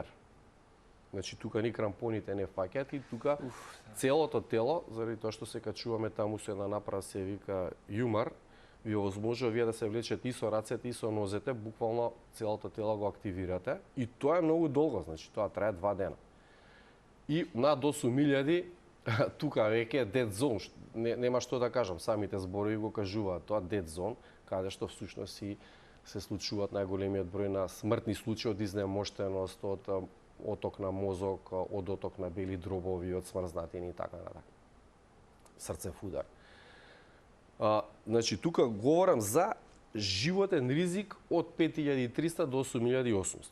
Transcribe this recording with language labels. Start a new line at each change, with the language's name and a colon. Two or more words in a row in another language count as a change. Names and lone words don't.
Macedonian: Значи тука ни крампоните не фаќаат и тука целото тело, заради тоа што се качуваме таму со една направа се вика юмар, ви овозможува вие да се влечете и со рацете и со нозете, буквално целото тело го активирате и тоа е многу долго, значи тоа трае 2 дена. И над 8.000 тука веќе е
English: dead zone,
Macedonian: нема што да кажам, самите зборови го кажуваат тоа
English: dead zone,
Macedonian: каде што всушност и се случуваат најголемиот број на смртни случаи од изнемоштеност, од оток на мозок, од оток на бели дробови, од смрзнатини и така натака. Срцев удар. Значи, тука говорам за животен ризик од 5300 до 8800.